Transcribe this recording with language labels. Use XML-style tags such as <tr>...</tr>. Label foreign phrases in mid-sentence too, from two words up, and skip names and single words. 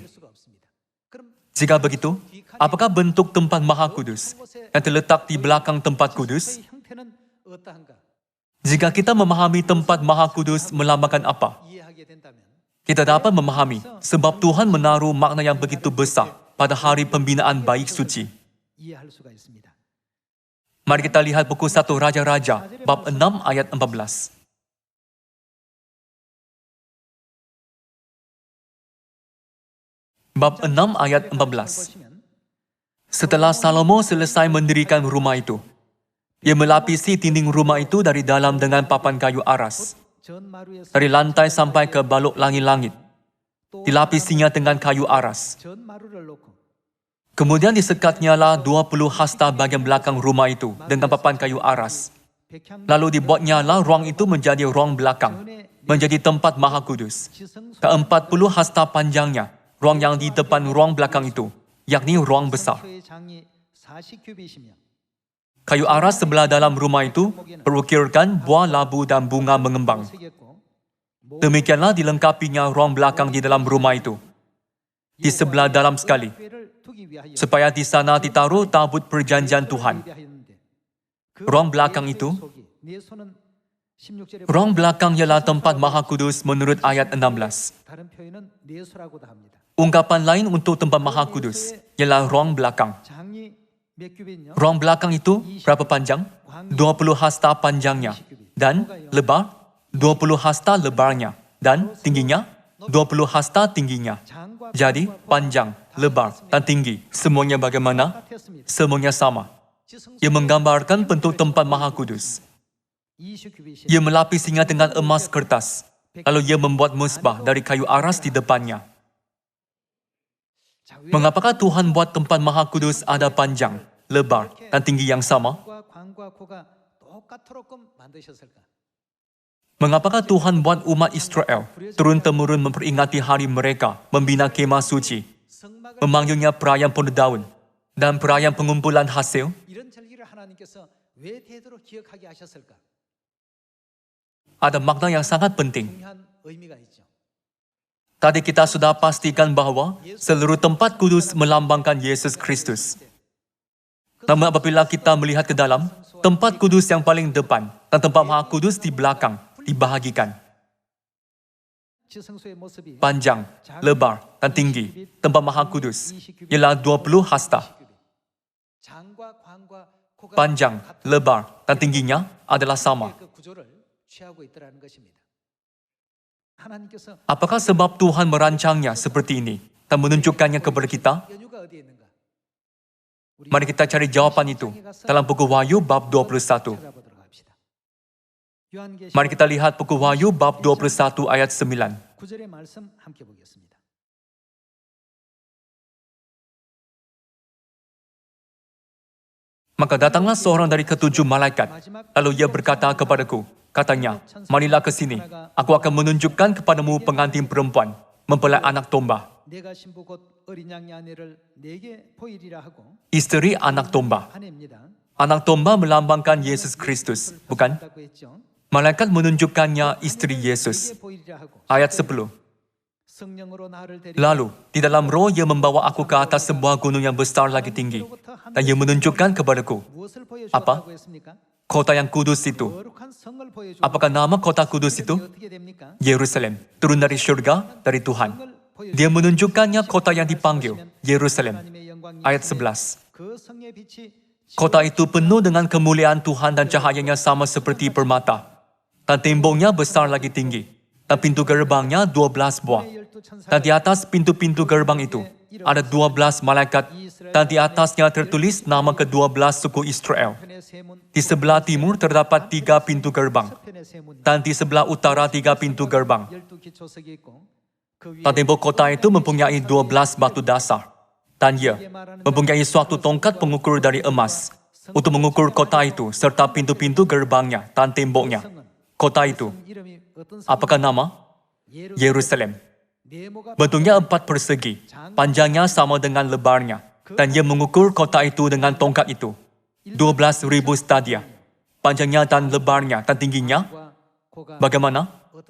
<ko>수가 없습니다. 그럼</ko> <ms>Jika begitu, apakah bentuk tempat Maha Kudus yang terletak di belakang tempat kudus?</ms> <ko>지성소의 형태는 어떠한가</ko> <ms>Jika kita memahami tempat Maha Kudus melambangkan apa,</ms> <ko>이해하게 된다면</ko> <ms>kita dapat memahami sebab Tuhan menaruh makna yang begitu besar pada hari pembinaan Bait Suci.</ms> <ko>이해할 수가 있습니다.</ko> <ms>Mari kita lihat buku 1 Raja-Raja, bab 6 ayat 14. Bab 6 ayat 14.</ms> <ko>보시면</ko> <ms>Setelah Salomo selesai mendirikan rumah itu, ia melapisi dinding rumah itu dari dalam dengan papan kayu aras.</ms> <ko>전마루에서</ko> <ms>Dari lantai sampai ke balok langit-langit, dilapisinya dengan kayu aras.</ms> <ko>전마루를 놓고</ko> <ms>Kemudian disekatnyalah 20 hasta bagian belakang rumah itu dengan papan kayu aras.</ms> <ko>백향</ko> <ms>Lalu dibuatnyalah ruang itu menjadi ruang belakang, menjadi tempat Maha Kudus.</ms> <ko>지성소</ko> <ms>Ke-40 hasta panjangnya, ruang yang di depan ruang belakang itu, yakni ruang besar.</ms> <ko>의 장이 40규빗이며</ko> <ms>Kayu aras sebelah dalam rumah itu berukirkan buah labu dan bunga mengembang.</ms> <ko>새겼고</ko> <ms>Demikianlah dilengkapinya ruang belakang di dalam rumah itu. Di sebelah dalam sekali,</ms> <ko>를 두기 위하여</ko> <ms>supaya di sana ditaruh tabut perjanjian Tuhan.</ms> <ko>위하였는데</ko> <ms>Ruang belakang itu,</ms> <ko>네 손은 16절에</ko> <ms>ruang belakang ialah tempat Maha Kudus menurut ayat 16.</ms> <ko>다른 표현은 네 소라고도 합니다.</ko> <ms>Ungkapan lain untuk tempat Maha Kudus ialah ruang belakang.</ms> <ko>장이 몇 규빗요?</ko> <ms>Ruang belakang itu berapa panjang? 20 hasta panjangnya. Dan lebar 20 hasta lebarnya. Dan tingginya 20 hasta tingginya.</ms> <ko>장과</ko> <ms>Jadi panjang, lebar dan tinggi semuanya bagaimana?</ms> <ko>같았습니다.</ko> <ms>Semuanya sama.</ms> <ko>지성소</ko> <ms>Ia menggambarkan bentuk tempat Maha Kudus.</ms> <ko>20규빗이</ko> <ms>Ia melapisinya dengan emas kertas. Lalu ia membuat mesbah dari kayu aras di depannya. Mengapakah Tuhan buat tempat Maha Kudus ada panjang, lebar, dan tinggi yang sama?</ms> <ko>광과 코가 똑같도록 만드셨을까?</ko> <ms>Mengapakah Tuhan buat umat Israel turun-temurun memperingati hari mereka membina kemah suci,</ms> <ko>성막을</ko> <ms>memanggilnya perayaan Pendaun dan perayaan pengumpulan hasil?</ms> <ko>이런 절기를 하나님께서 왜 대대로 기억하게 하셨을까?</ko> <ms>Ada makna yang sangat penting.</ms> <ko>중요한 의미가 있죠.</ko> <ms>Tadi kita sudah pastikan bahwa seluruh tempat kudus melambangkan Yesus Kristus. Namun apabila kita melihat ke dalam, tempat kudus yang paling depan dan tempat Maha Kudus di belakang dibahagikan.</ms> <ko>지성소의 모습이</ko> <ms>Panjang, lebar, dan tinggi. Tempat Maha Kudus ialah 20 hasta.</ms> <ko>장과 광과 코가</ko> <ms>Panjang, lebar, dan tingginya adalah sama.</ms> <ko>그 구조를 취하고 있더라는 것입니다. 하나님께서</ko> <ms>Apakah sebab Tuhan merancangnya seperti ini dan menunjukkannya kepada kita?</ms> <ko>연유가 어디에 있는가? 우리</ko> <ms>Mari kita cari jawapan itu dalam buku Wahyu bab 21.</ms> <ko>찾아보도록 합시다. 요한계시록</ko> <ms>Mari kita lihat buku Wahyu bab 21 ayat 9.</ms> <ko>9절의 말씀 함께 보겠습니다.</ko> <ms>Maka datanglah seorang dari ketujuh malaikat. Lalu ia berkata kepadaku, katanya, marilah ke sini. Aku akan menunjukkan kepadamu pengantin perempuan, mempelai anak domba,</ms> <ko>내가 신부 곧 어린 양의 아내를 내게 보이리라 하고</ko> <ms>istri anak domba.</ms> <ko>아내입니다.</ko> <ms>Anak domba melambangkan Yesus Kristus, bukan?</ms> <ko>다고 했죠.</ko> <ms>Malaikat menunjukkannya istri Yesus.</ms> <ko>내게 보이리라 하고</ko> <ms>Ayat 10.</ms> <ko>성령으로 나를 데리고</ko> <ms>Lalu, di dalam roh ia membawa aku ke atas sebuah gunung yang besar lagi tinggi. Dan ia menunjukkan kepadaku,</ms> <ko>무엇을</ko> <ms>apa?</ms> <ko>보여주었다고 했습니까?</ko> <ms>kota yang kudus itu.</ms> <ko>거룩한 성을 보여주고</ko> <ms>Apakah nama kota kudus itu?</ms> <ko>어떻게 됩니까?</ko> <ms>Yerusalem, turun dari syurga, dari Tuhan. Dia menunjukkannya kota yang dipanggil, Yerusalem.</ms> <ko>하나님의 영광이</ko> <ms>Ayat 11.</ms> <ko>그 성의 빛이</ko> <ms>Kota itu penuh dengan kemuliaan Tuhan dan cahayanya sama seperti permata. Dan temboknya besar lagi tinggi. Dan pintu gerbangnya 12 buah. Dan di atas pintu-pintu gerbang itu ada 12 malaikat. Dan di atasnya tertulis nama ke-12 suku Israel.</ms> <ko>편의 세 문,</ko> <ms>Di sebelah timur terdapat 3 pintu gerbang.</ms> <ko>편의 세 문,</ko> <ms>Dan di sebelah utara 3 pintu gerbang.</ms> <ko>12기초석이 있고 그 위에</ko> <ms>Dan tembok kota itu mempunyai 12 batu dasar. Dan ia mempunyai suatu tongkat pengukur dari emas untuk mengukur kota itu serta pintu-pintu gerbangnya dan temboknya. Kota itu,</ms> <ko>이름이 어떤</ko> <ms>apakah nama? Yerusalem.</ms> <ko>네모가</ko> <ms>Bentuknya 4 persegi, panjangnya sama dengan lebarnya. Dan ia mengukur kota itu dengan tongkat itu. 12.000 stadia. Panjangnya dan lebarnya dan tingginya</ms> <ko>과 코가</ko>